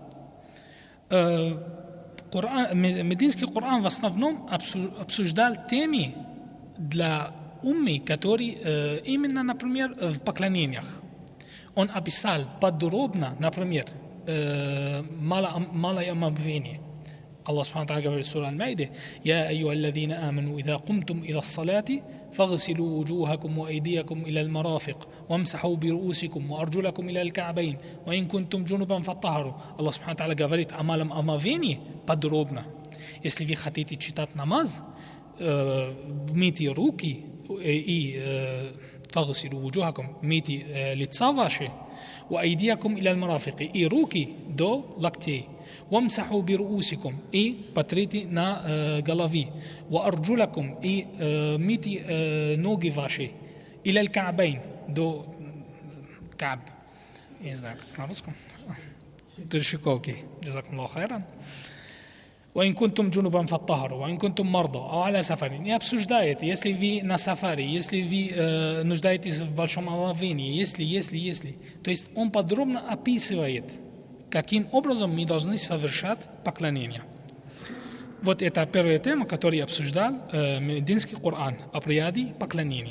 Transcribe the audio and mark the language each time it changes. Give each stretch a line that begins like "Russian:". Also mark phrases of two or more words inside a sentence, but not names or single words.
Russian: Мединский Коран в основном обсуждал темы для уммы, которые именно, например, в поклонениях. Он описал подробно, например, малое омовение.
Arabic: الله سبحانه وتعالى
Russian: говорит в суре Аль-Майда:
Arabic: «يا أيها الذين آمنوا إذا قمتم إلى الصلاة فاغسلوا وجوهكم وأيديكم إلى المرافق وامسحوا برءوسكم وأرجلكم إلى الكعبين وإن كنتم جنبا فاطهروا». الله سبحانه وتعالى
Russian: говорит о малом омовении подробно. Если вы хотите читать намаз, мойте руки и
Arabic: فاغسلوا وجوهكم,
Russian: мойте лица ваши,
Arabic: وأيديكم إلى المرافق,
Russian: и руки до локтей.
Arabic: وامسحوا برؤوسكم
Russian: и потрите на голове, وارجلكم и мойте ноги ваши,
Arabic: الى الكعبين
Russian: до каб, не знаю как на русском, до щиколки.
Arabic: جزاكم الله خيرا. وإن كنتم جنبا فطهروا وإن كنتم مرضى أو على سفر.
Russian: Не обсуждает, если вы на сафари, если вы нуждаетесь в большом омовении, если. То есть он подробно описывает, каким образом мы должны совершать поклонение. Вот это первая тема, которую обсуждал мединский Коран, обряды поклонения.